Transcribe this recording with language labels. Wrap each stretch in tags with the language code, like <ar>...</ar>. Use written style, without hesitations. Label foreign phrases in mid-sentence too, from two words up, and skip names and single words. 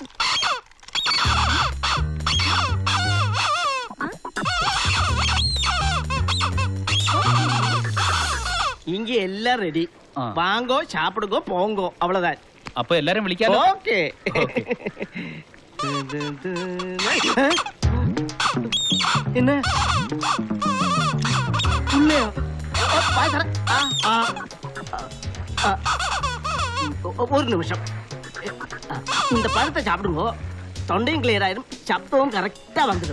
<ta>இங்க எல்லாம் ரெடி வாங்கோ சாப்பிடுங்கோ போங்கோ அவ்வளவுதான்.</ta> <ml>അപ്പൊ എല്ലാരും വിളിക്കാലോ?</ml> <ta>ஓகே. என்ன இல்லையா? ஒரு நிமிஷம். இந்த பழத்தை சாப்பிடுங்க, தொண்டையும் கிளியர் ஆயிடும், சப்தமும் கரெக்டா வந்துடும்.</ta>